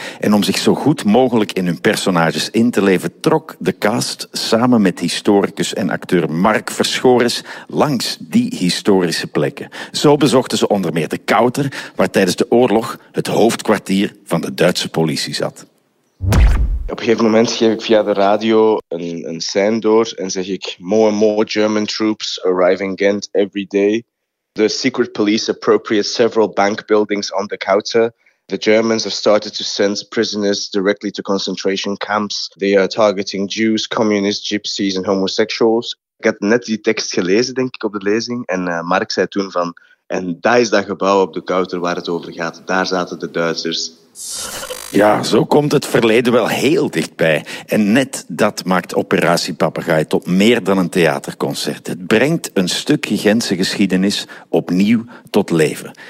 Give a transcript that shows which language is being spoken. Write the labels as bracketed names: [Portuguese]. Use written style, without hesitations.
[Dutch] En om zich zo goed mogelijk in hun personages in te leven, trok de cast samen met historicus en acteur Mark Verschoris langs die historische plekken. Zo bezochten ze onder meer de Kouter, waar tijdens de oorlog het hoofdkwartier van de Duitse politie zat. Op een gegeven moment geef ik via de radio een scène door en zeg ik: [English] "More and more German troops arriving Ghent every day. The secret police appropriate several bank buildings on the Kouter. The Germans have started to send prisoners directly to concentration camps. They are targeting Jews, communists, gypsies and homosexuals." [Dutch] Ik had net die tekst gelezen, denk ik, op de lezing. En Mark zei toen van: "En daar is dat gebouw op de Kouter waar het over gaat. Daar zaten de Duitsers." Ja, zo komt het verleden wel heel dichtbij. En net dat maakt Operatie Papegaai tot meer dan een theaterconcert. Het brengt een stukje Gentse geschiedenis opnieuw tot leven.